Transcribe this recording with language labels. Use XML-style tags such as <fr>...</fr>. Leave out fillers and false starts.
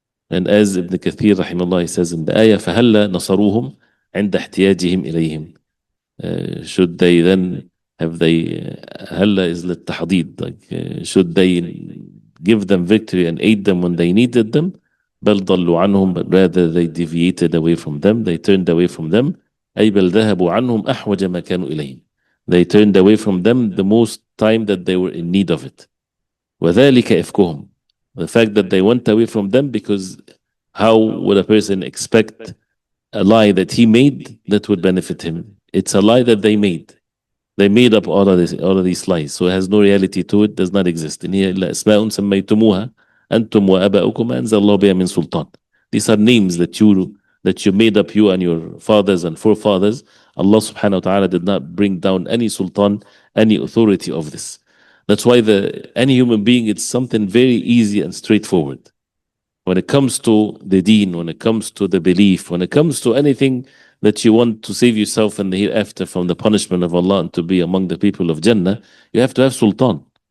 <en>And as Ibn Kathir rahimahullah, he says in the ayah,</en> <ar>فَهَلَّا نَصَرُوهُمْ عِنْدَ احْتِيَاجِهِمْ إِلَيْهِمْ.</ar> <en>Should they then have they, هَلَّا is للتحضيد, like should they give them victory and aid them when they needed them?</en> <ar>بل ضلوا عنهم,</ar> <en>but rather they deviated away from them, they turned away from them.</en> <ar>أي بل ذهبوا عنهم أحوج ما كانوا إليه.</ar> <en>They turned away from them the most time that they were in need of it.</en> <ar>وذلك إفكهم.</ar> <en>The fact that they went away from them, because how would a person expect a lie that he made that would benefit him? It's a lie that they made. They made up all of these lies. So it has no reality to it, does not exist.</en> <ar>إن هي إلا أسماء سميتموها أنتم وآباؤكم ما أنزل الله بها من سلطان.</ar> <en>These are names that you made up, you and your fathers and forefathers. Allah subhanahu wa ta'ala did not bring down any sultan, any authority of this. That's why any human being, it's something very easy and straightforward. When it comes to the deen, when it comes to the belief, when it comes to anything that you want to save yourself in the hereafter from the punishment of Allah and to be among the people of Jannah, you have to have sultan.</en>